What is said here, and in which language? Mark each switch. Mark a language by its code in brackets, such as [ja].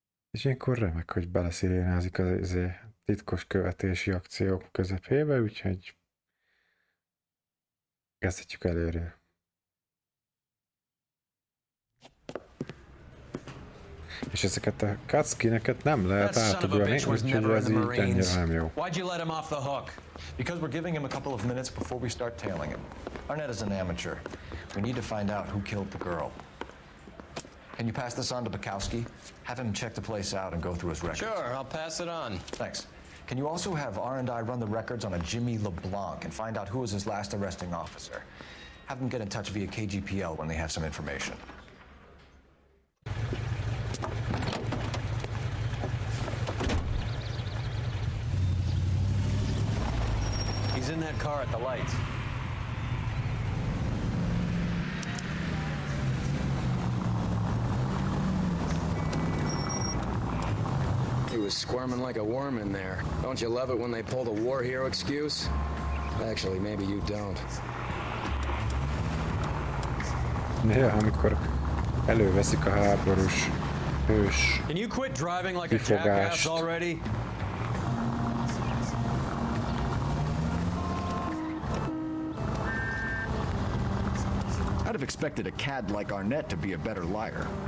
[hu] És ilyenkor remek, hogy beleszirénázik az izé titkos követési akciók közepébe, úgyhogy kezdhetjük előről. És ezeket a cutscene-eket nem lehet átugrani, úgyhogy ez így annyira nem jó. [en] Why'd you let him off the hook? Because we're giving him a couple of minutes before we start tailing him. Arnett is an amateur. We need to find out who killed the girl. Can you pass this on to Bukowski? Have him check the place out and go through his records. Sure, I'll pass it on. Thanks. Can you also have R&I run the records on a Jimmy LeBlanc and find out who was his last arresting officer? Have them get in touch via KGPL when they have some information. He's in that car at the lights. He was squirming like a worm in there. Don't you love it when they pull the war hero excuse? Actually, maybe you don't. [hu] Néha, amikor előveszik a háborús hős [en] Can you quit driving like a jackass already? I'd have expected a cad like Arnett to be a better liar.